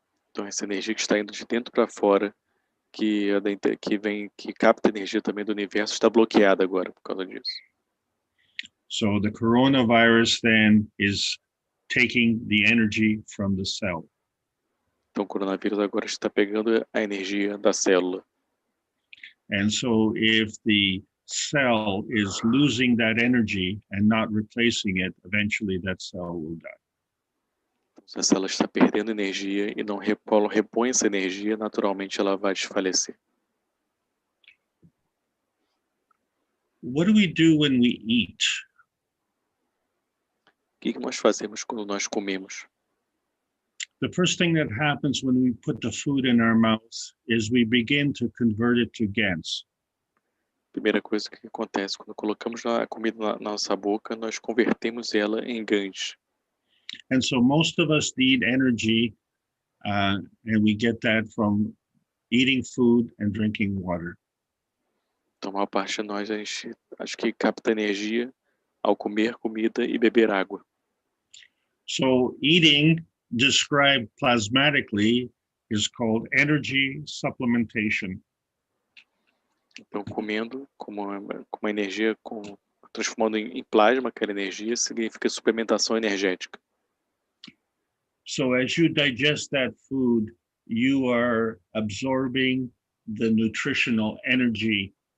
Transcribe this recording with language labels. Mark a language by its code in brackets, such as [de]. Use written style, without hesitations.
[pt] Então, essa energia que está indo de dentro para fora, que capta energia também do universo, está bloqueada agora por causa disso. [en] So the coronavirus then is taking the energy from the cell. [pt] Então, o coronavírus agora está pegando a energia da célula. [en] And so if the cell is losing that energy and not replacing it, eventually that cell will die. [pt] Então, se a célula está perdendo energia e não repõe essa energia, naturalmente ela vai desfalecer. [en] What do we do when we eat? [pt] O que nós fazemos quando nós comemos? [en] The first thing that happens when we put the food in our mouth is we begin to convert it to GANs. [pt] Primeira coisa que acontece quando colocamos a comida na nossa boca, nós convertemos ela em GANs. [en] And so most of us need energy, and we get that from eating food and drinking water. [pt] Então, a maior parte de nós, acho que capta energia ao comer comida e beber água. [en] So eating, described plasmatically, is called energy supplementation. [pt] Então, comendo como uma energia, transformando em plasma aquela energia, significa suplementação energética. [en] So as you digest that food, you are absorbing the nutritional energy.